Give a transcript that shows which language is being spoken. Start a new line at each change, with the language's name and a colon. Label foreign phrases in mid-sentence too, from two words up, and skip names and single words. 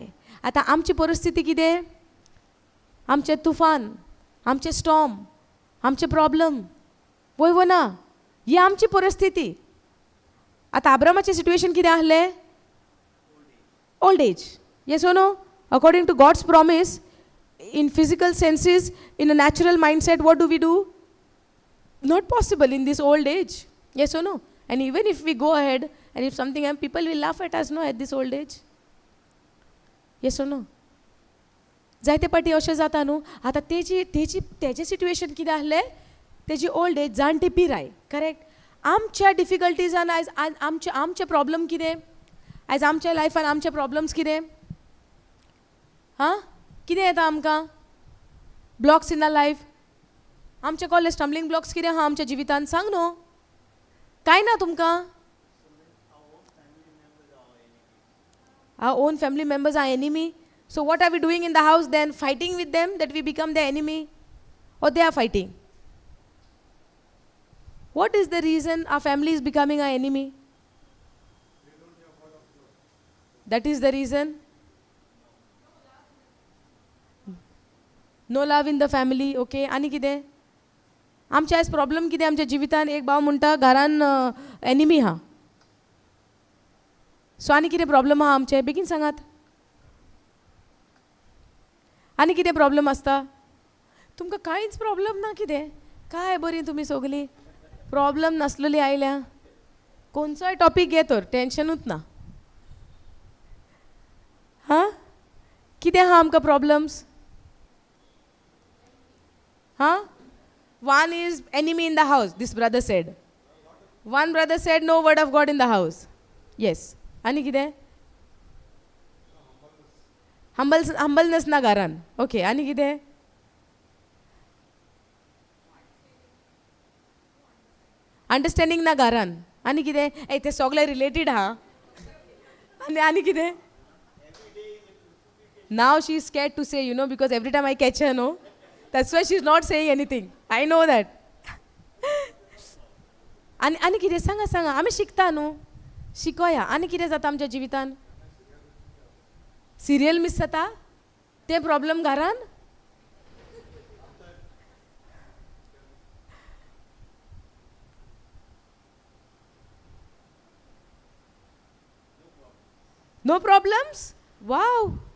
Konkani: आतां आमची परिस्थिती कितें, आमचें तुफान, आमचें स्टॉर्म, आमचे प्रॉब्लम, वय ना, ही आमची परिस्थिती. आतां अब्रामाचें सिट्युएशन कितें आसलें,
English: old age. yes or no? According to God's promise, in physical senses, in a natural mindset, what do? Not possible in this old age. Yes or no? And even if we go ahead and if something happens, people will laugh at us, no, at this old age. Yes or no?
Konkani: जायते पाटी अशें जाता न्हू. आतां तेजें सिट्युएशन कितें आसलें, तेजी
English: old age,
Konkani: जाणटी पिराय, करेक्ट. आमच्या डिफिकल्टीजान आयज आमचे प्रॉब्लम कितें, आयज आमच्या लायफान आमचे प्रॉब्लम्स कितें, हां, कितें येता आमकां,
English: blocks in a life.
Konkani: आमचे कसले
English: stumbling blocks
Konkani: कितें आहा आमच्या जिवितान, सांग न्हू. कांय ना तुमकां.
English: our own family members are enemy. so what are we doing in the house then, fighting with them that we become the enemy, and they are fighting. what is the reason our family is becoming our enemy? that is the reason. no love in the family.
Konkani: ओके, आनी कितें आमचे आयज प्रॉब्लम कितें आमच्या जिवितान. एक भाव म्हणटा घरान एनिमी आहा. सो आनी कितें प्रॉब्लम आहा आमचे, बेगीन सांगात. आनी कितें प्रॉब्लम आसता तुमकां? कांयच प्रॉब्लम ना. कितें काय बरीं तुमी सगलीं. प्रॉब्लम नासलेली आयल्या कोणचोय टॉपिक घे तर टेन्शनूच ना हां कितें आहा आमकां प्रॉब्लम्स हां
English: one is enemy in the house this brother said one brother said no word of God in the house yes
Konkani: आनी कितें हंबलनेस ना घरान ओके आनी कितें अंडरस्टँडिंग ना घरान आनी कितें ए ते सगळे रिलेटेड आहा आनी कितें नाव
English: she is scared to say because every time I catch her no that's why she is not saying anything I know that
Konkani: आनी कितें सांगा आमी शिकता न्हू शिकोया आनी कितें जाता आमच्या जिवितान सिरियल मिस जाता ते प्रॉब्लम घरान
English: no problems wow